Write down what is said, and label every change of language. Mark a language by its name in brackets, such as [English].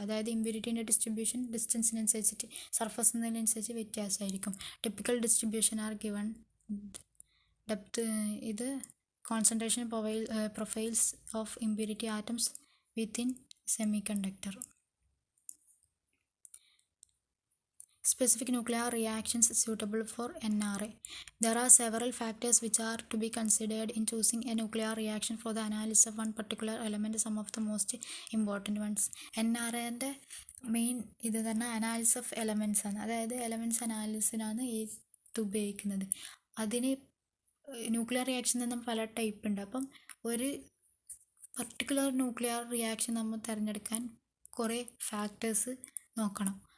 [Malayalam] അതായത് ഇമ്പ്യൂരിറ്റീൻ്റെ distribution ഡിസ്റ്റൻസിനനുസരിച്ചിട്ട് surface എന്നതിനനുസരിച്ച് വ്യത്യാസമായിരിക്കും. [English] Typical distribution are given depth. ഇത് concentration profiles of impurity atoms within semiconductor. Specific nuclear reactions suitable for NRA. There are several factors which are to be considered in choosing a nuclear reaction for the analysis of one particular element. Some of the most important ones. [Malayalam] NRAൻ്റെ main ഇത് തന്നെ [English] analysis of elements [Malayalam] ആണ്. അതായത് elements അനാലിസിനാണ് ഇത് ഉപയോഗിക്കുന്നത്. അതിന് nuclear reaction തന്നെ പല type ഉണ്ട്. അപ്പം ഒരു പർട്ടിക്കുലർ ന്യൂക്ലിയർ റിയാക്ഷൻ നമ്മൾ തിരഞ്ഞെടുക്കാൻ കുറേ ഫാക്ടേഴ്സ് നോക്കണം.